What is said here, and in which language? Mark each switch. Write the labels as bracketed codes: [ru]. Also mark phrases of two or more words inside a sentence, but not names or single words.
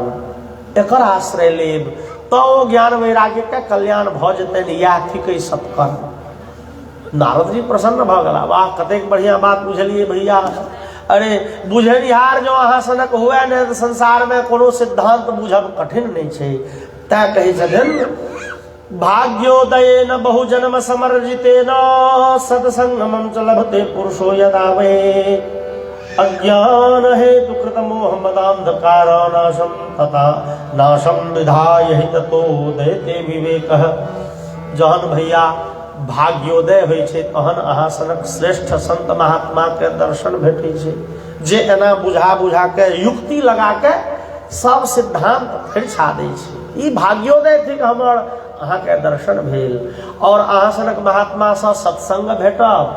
[mai] एकर आश्रय लेब तो ज्ञान वैराग्य के कल्याण भ जेतनि। इएह थिक सत्कर्म। नारद जी प्रसन्न भ गेला। वाह, कतेक बढ़िया बात बुझलिए भैया। अरे बुझनिहार जो अहाँ सनक हुए ने तो संसार में कोनो सिद्धांत बुझब कठिन नहीं छै। तैं कहै छथिन, [sa] भाग्योदयेन बहुजन्म समर्जितेन सत्संगमं च लभते पुरुषो यदा वे अज्ञान हेतु कृत मोह मदान्धकार नाशम तथा नाशम विधाय हि ततो दयते विवेकः। [mai] जहन भैया भाग्योदय होइ छै तहन अहाँ सनक श्रेष्ठ संत महात्मा के दर्शन भेटै छै, जे एना बुझा बुझा के युक्ति लगा के सब सिद्धांत फरिछा दै छै। ई भाग्योदय थिक हमर अहाँ के दर्शन भेल, और अहाँ सनक महात्मा से सत्संग भेटब।